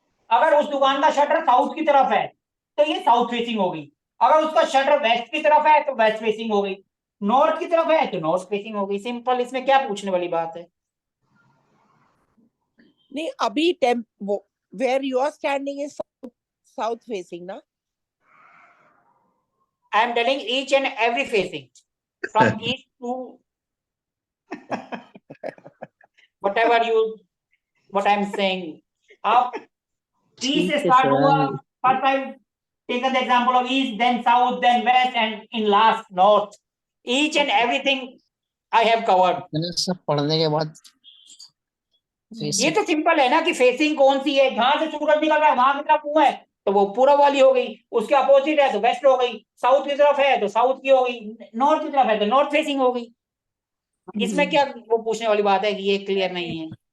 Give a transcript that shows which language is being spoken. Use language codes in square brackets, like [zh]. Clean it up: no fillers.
[hi] अगर उस दुकान का शटर साउथ की तरफ है तो ये साउथ फेसिंग हो गई, अगर उसका शटर वेस्ट की तरफ है तो वेस्ट फेसिंग हो गई, नॉर्थ की तरफ है तो नॉर्थ फेसिंग हो गई। सिंपल, इसमें क्या पूछने वाली बात है। नहीं अभी [en] Where you are standing is south facing ना? I am telling each and every facing from east to whatever you, what I am saying. [hi] अब east से ठीक है start हुआ, sir. [en] first I've taken the example of east, then south, then west, and in last north. Each and everything I have covered. [hi] मैंने सब पढ़ने के बाद ये फेसिंग तो सिंपल है ना कि फेसिंग कौन सी है, जहां से सूरज निकल रहा है वहां की तरफ मुंह है तो वो पूरब वाली हो गई, उसके अपोजिट है तो वेस्ट हो गई, साउथ की तरफ है तो साउथ की हो गई, नॉर्थ की तरफ है तो नॉर्थ फेसिंग हो गई। इसमें क्या वो पूछने वाली बात है कि ये क्लियर नहीं है?